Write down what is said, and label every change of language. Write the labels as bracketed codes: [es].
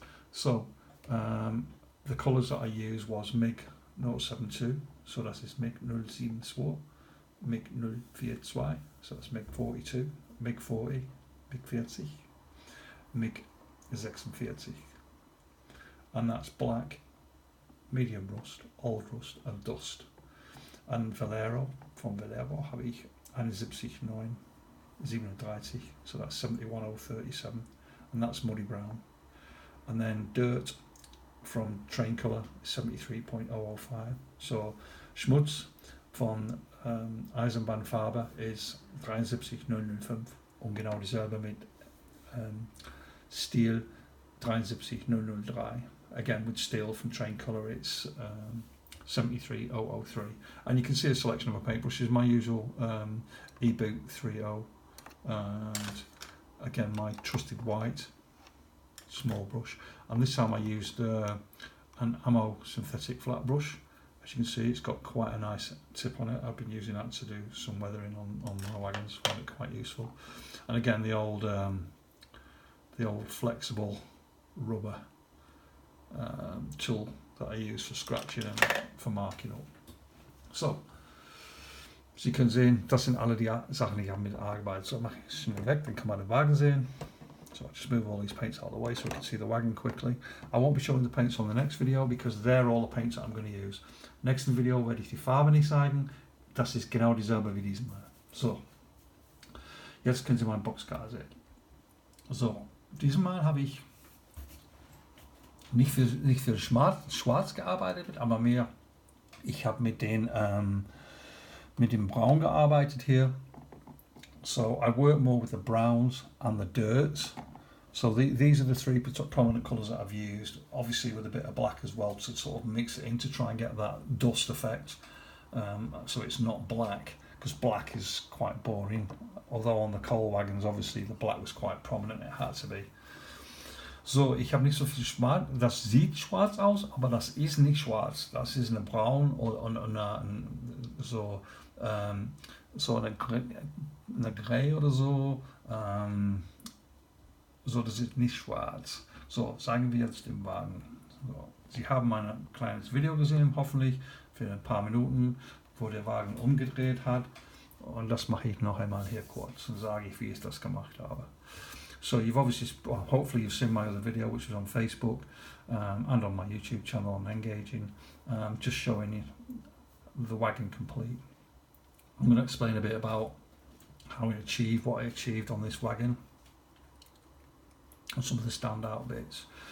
[en] So, the colors that I used was MIG 072, so [de] das ist [en] MIG 072, MIG 042, so that's MIG 42, MIG 40, MIG 40, MIG 46, and that's black, medium rust, old rust and dust. And Valero, from Valero [de] habe ich [en] 71937, so that's 71037, and that's muddy brown. And then dirt from Train Colour 73.005. [de] So Schmutz von Eisenbahnfarbe ist 73005 und genau dieselbe mit Steel 73003. [en] Again with steel from Train Colour it's 73003, and you can see a selection of my paintbrushes, my usual E-Boot 30, and again my trusted white small brush, and this time I used an Ammo synthetic flat brush. As you can see, it's got quite a nice tip on it. I've been using that to do some weathering on my wagons, find it quite useful. And again the old flexible rubber tool that I use for scratching and for marking up. [de] So, Sie können sehen, das sind alle die Sachen, die ich habe mitgearbeitet. So mache ich es schnell weg, dann kann man den Wagen sehen. [en] So I just move all these paints out of the way so we can see the wagon quickly. I won't be showing the paints on the next video because they're all the paints that I'm going to use. [de] Nächsten Video werde ich die Farbe nicht zeigen. Das ist genau dieselbe wie diesem Mal. So, jetzt können Sie meinen Boxcar sehen. So, diesem Mal habe ich nicht viel schwarz gearbeitet, aber mehr, ich habe mit dem Braun gearbeitet hier. [en] So I work more with the browns and the dirts. So these are the three prominent colours that I've used, obviously with a bit of black as well to sort of mix it in to try and get that dust effect, so it's not black, because black is quite boring, although on the coal wagons obviously the black was quite prominent, it had to be. [de] So, ich habe nicht so viel schwarz, das sieht schwarz aus, aber das ist nicht schwarz, das ist eine braun oder so eine Grey oder so, so das ist nicht schwarz. So, sagen wir jetzt den Wagen. So, Sie haben ein kleines Video gesehen, hoffentlich, für ein paar Minuten, wo der Wagen umgedreht hat, und das mache ich noch einmal hier kurz und sage ich, wie ich das gemacht habe. [en] So hopefully you've seen my other video, which was on Facebook and on my YouTube channel on Engaging, just showing you the wagon complete. I'm going to explain a bit about what I achieved on this wagon, and some of the standout bits.